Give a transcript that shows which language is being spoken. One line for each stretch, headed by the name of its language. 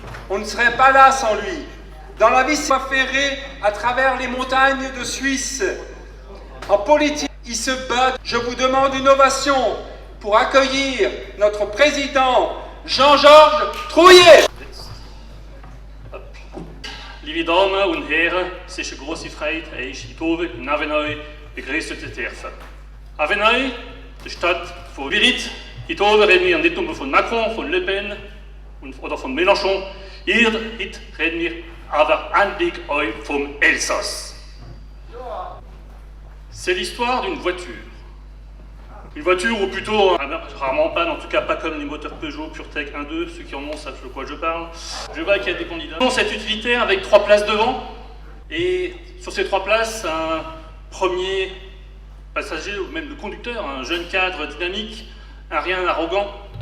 French: On ne serait pas là sans lui. Dans la vie, il va ferrer à travers les montagnes de Suisse. En politique, il se bat. Je vous demande une ovation pour accueillir notre président Jean-Georges Trouillet.
German: Lieve Damen und Herren, es ist eine grosse Freude, euch in Tove in Avenay begrüßen zu dürfen. Avenay, die Stadt von Willit, in Tove reden wir nicht nur von Macron, von Le Pen oder von Mélenchon, hier reden wir aber endlich vom Elsass.
French: C'est l'histoire d'une voiture. Une voiture, ou plutôt rarement en panne, en tout cas pas comme les moteurs Peugeot PureTech 1.2, ceux qui en ont savent de quoi je parle. Je vois qu'il y a des candidats. Cette utilitaire avec 3 places devant, et sur ces 3 places, un premier passager, ou même le conducteur, un jeune cadre dynamique, un rien arrogant.